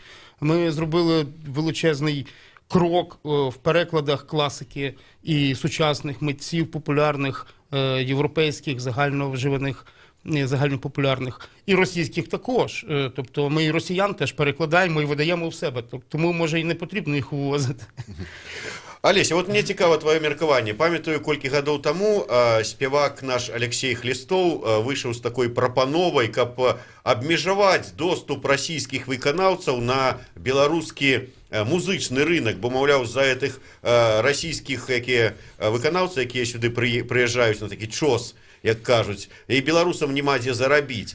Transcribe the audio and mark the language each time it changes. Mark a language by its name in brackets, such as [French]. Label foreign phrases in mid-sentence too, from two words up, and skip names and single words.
[Ukrainian] Ми зробили величезний крок в перекладах класики і сучасних митців, популярних, європейських, загальнопопулярних, і російських також. Тобто ми і росіян теж перекладаємо і видаємо в себе. Тому, може, і не потрібно їх вивозити. [Belarusian] Алеся, вот мне [Ukrainian] цікаво твоє [Belarusian] меркаванне. Памятаю, колькі гадоў таму спевак наш Алексей Хлістоў выйшаў з такой прапановай, каб абмежаваць доступ расійскіх выканаўцаў на беларускі музычны рынок, бо, маўляў, з-за гэтых расійскіх выканаўцаў, якія сюды прыязджаюць на такі чос, як кажуць, і беларусам няма дзе зарабіць.